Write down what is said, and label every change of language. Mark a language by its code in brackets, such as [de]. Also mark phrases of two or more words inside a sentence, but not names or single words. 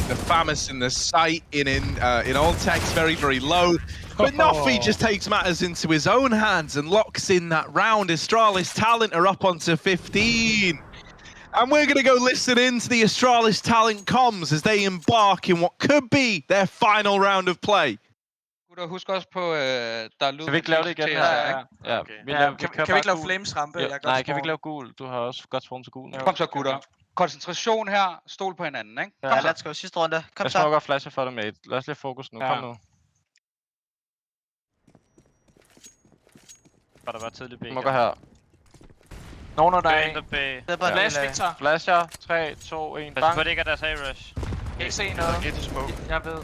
[en] The FAMAS in the site in Altex very, very low. But NaVi just takes matters into his own hands and locks in that round. Astralis Talent are up onto 15. And we're going to go listen in to the Astralis Talent comms as they embark in what could be their final round of play. [da] Husk også på, der er lyd. Kan vi ikke lave det igen? Ja. Kan vi ikke lave flames rampe? Nej, kan vi ikke lave gul? Du har også godt sprung til gul. Kom så, gutter. Koncentration her. Stol på hinanden, ikke? Ja, [en] let's go. [da] Sidste runde. Kom Jeg så. smoker flasher for dig, mate. Lad os lige fokus nu. Ja. Kom nu. Bør der være tidlig B. Smoker her. Nogen af Der dig. er B. Det er bare Flash, en Victor. Flasher. 3, 2, 1. Jeg Bang. tror ikke, at deres A-rush. Kan ikke se noget. Jeg ved.